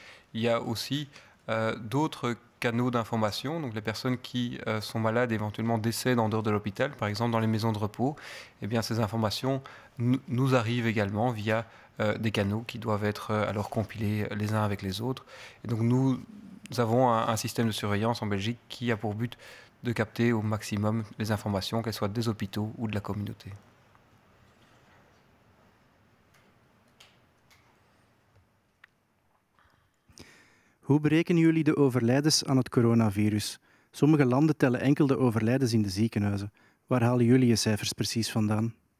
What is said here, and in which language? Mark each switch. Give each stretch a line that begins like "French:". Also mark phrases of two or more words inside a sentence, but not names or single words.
French: Il y a aussi d'autres canaux d'information, donc les personnes qui sont malades éventuellement décèdent en dehors de l'hôpital, par exemple dans les maisons de repos, eh bien ces informations nous arrivent également via des canaux qui doivent être alors compilés les uns avec les autres. Et donc nous avons un système de surveillance en Belgique qui a pour but de capter au maximum les informations, qu'elles soient des hôpitaux ou de la communauté.
Dutch: Hoe berekenen jullie de overlijdens aan het coronavirus? Sommige landen tellen enkel de overlijdens in de ziekenhuizen. Waar halen jullie je cijfers precies vandaan?